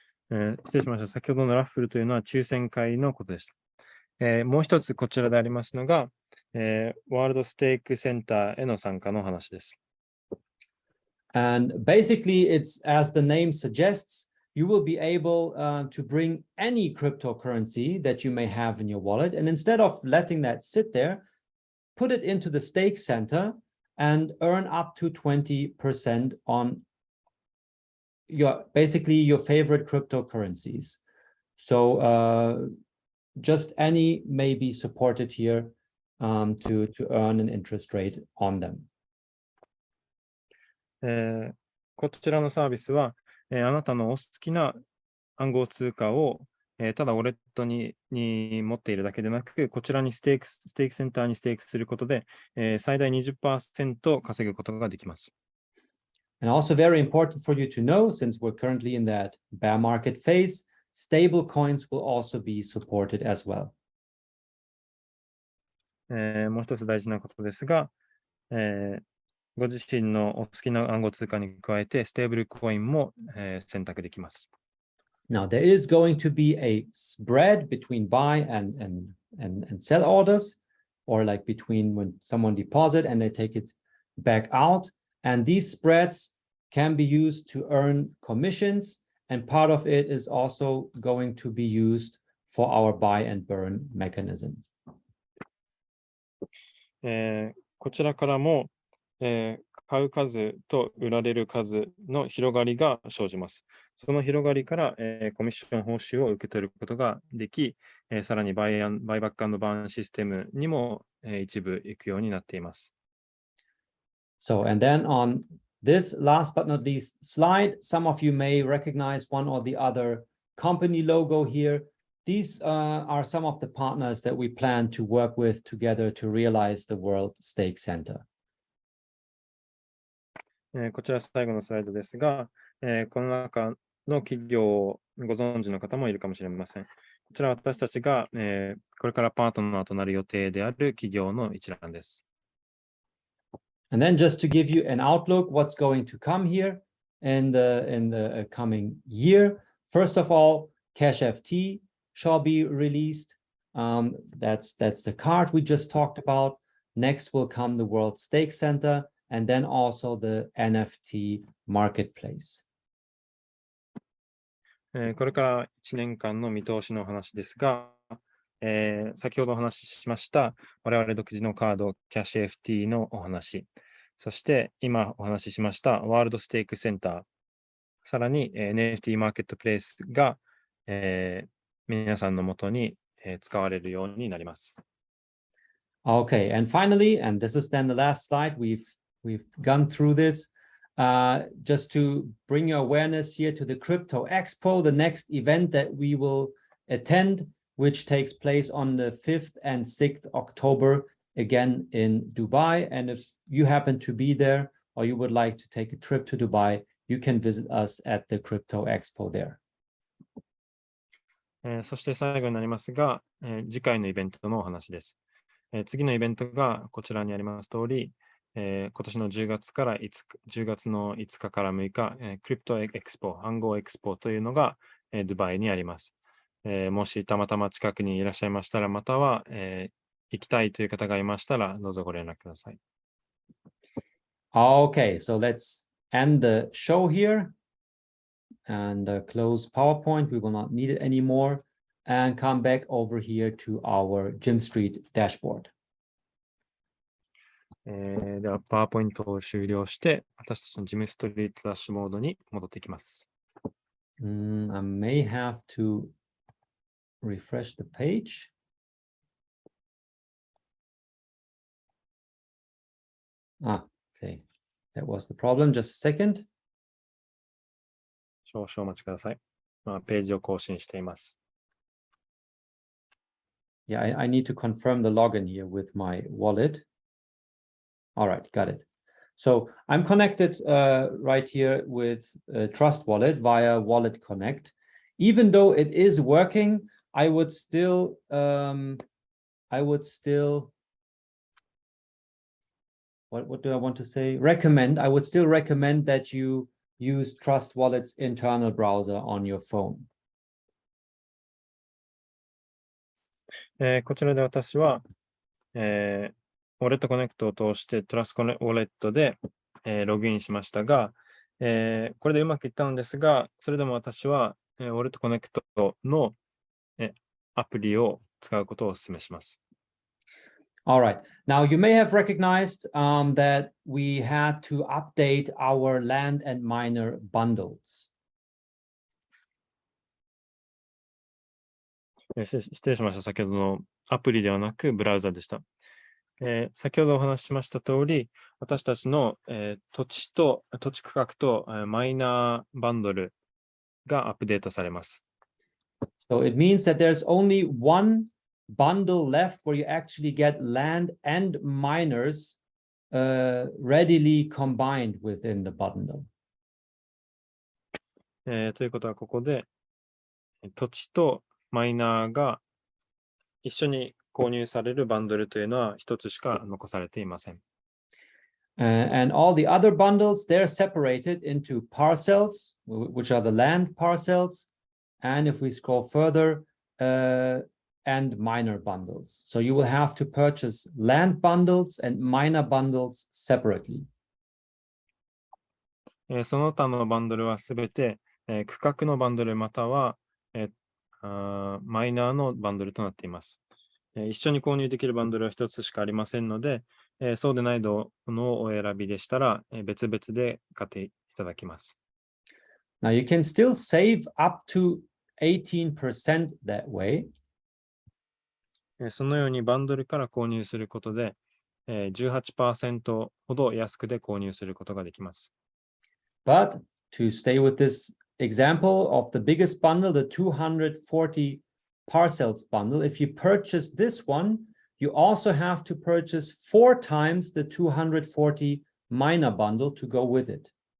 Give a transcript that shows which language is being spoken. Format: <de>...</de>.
<ja>失礼しました。先ほどのラッフルというのは抽選会のことでした。もう一つこちらでありますのが、ワールドステークセンターへの参加の話です。</ja> <en>And basically, it's as the name suggests, you will be able to bring any cryptocurrency that you may have in your wallet. And instead of letting that sit there, put it into the stake center and earn up to 20% on basically your favorite cryptocurrencies. So just any may be supported here to earn an interest rate on them.</en> <ja>こちらのサービスは、あなたのお好きな暗号通貨を、ただウォレットに持っているだけでなく、こちらにステークセンターにステークすることで、最大 20% 稼ぐことができます。</ja> <en>And also very important for you to know, since we're currently in that bear market phase, stable coins will also be supported as well.</en> <ja>もう一つ大事なことですが、ご自身のお好きな暗号通貨に加えて、ステーブルコインも、選択できます。</ja> <en>Now, there is going to be a spread between buy and sell orders, or like between when someone deposit and they take it back out. And these spreads can be used to earn commissions, and part of it is also going to be used for our buy and burn mechanism.</en> <ja>こちらからも、買う数と売られる数の広がりが生じます。その広がりから、コミッション報酬を受け取ることができ、さらにバイバック&バーンシステムにも、一部行くようになっています。</ja> <en>So, and then on this last but not least slide, some of you may recognize one or the other company logo here. These are some of the partners that we plan to work with together to realize the World Stake Center.</en> <ja>こちら最後のスライドですが、この中の企業をご存知の方もいるかもしれません。こちらは私たちが、これからパートナーとなる予定である企業の一覧です。</ja> <en>And then just to give you an outlook, what's going to come here in the coming year. First of all, Cash FT shall be released. That's the card we just talked about. Next will come the World Stake Center, and then also the NFT marketplace.</en> <ja>これから1年間の見通しの話ですが、先ほどお話ししました我々独自のカード、キャッシュ FT のお話、そして今お話ししましたワールドステークセンター、さらに NFT マーケットプレイスが、皆さんのもとに、使われるようになります。</ja> <en>Okay, and finally, and this is then the last slide, we've gone through this. Just to bring your awareness here to the Crypto Expo, the next event that we will attend, which takes place on the 5th and 6th October, again in Dubai. And if you happen to be there or you would like to take a trip to Dubai, you can visit us at the Crypto Expo there.</en> <ja>そして最後になりますが、次回のイベントのお話です。次のイベントがこちらにあります通り、今年の10月の5日から6日、クリプトエクスポ、暗号エクスポというのが、ドバイにあります。もしたまたま近くにいらっしゃいましたら、または、行きたいという方がいましたら、どうぞご連絡ください。</ja> <en>Okay, so let's end the show here and close PowerPoint. We will not need it anymore and come back over here to our Jim Street dashboard.</en> <ja>では、パワーポイントを終了して、私たちのジムストリートダッシュモードに戻っていきます。</ja> <en>I may have to refresh the page. Okay. That was the problem. Just a second.</en> <ja>少々お待ちください。ページを更新しています。</ja> <en>Yeah, I need to confirm the login here with my wallet. All right, got it. So I'm connected right here with Trust Wallet via Wallet Connect. Even though it is working, I would still what do I want to say? I would still recommend that you use Trust Wallet's internal browser on your phone.</en> <ja>こちらで私は、ウォレットコネクトを通してトラストウォレットで、ログインしましたが、これでうまくいったのですが、それでも私は、ウォレットコネクトの、アプリを使うことをお勧めします。</ja> <en>All right. Now, you may have recognized that we had to update our Land and Miner bundles.</en> <ja>失礼しました。先ほどのアプリではなくブラウザでした。先ほどお話ししました通り、私たちの、土地区画と、マイナーバンドルがアップデートされます。</ja> <en>So it means that there's only one bundle left where you actually get land and miners readily combined within the bundle.</en> <ja>ということは、ここで土地とマイナーが一緒に購入されるバンドルというのは一つしか残されていません。</ja> <en>And all the other bundles, they're separated into parcels, which are the land parcels. And if we scroll further, and miner bundles. So you will have to purchase land bundles and miner bundles separately.</en> <ja>その他のバンドルはすべて、区画のバンドルまたは、マイナーのバンドルとなっています。一緒に購入できるバンドルは一つしかありませんので、そうでないものをお選びでしたら、別々で買っていただきます。</ja> <en>Now you can still save up to 18% that way.</en> <ja>そのようにバンドルから購入することで、18% ほど安くで購入することができます。</ja> <en>But to stay with this example of the biggest bundle, the 240 parcels bundle, if you purchase this one, you also have to purchase 4 times the 240 miner bundle to go with it.</en>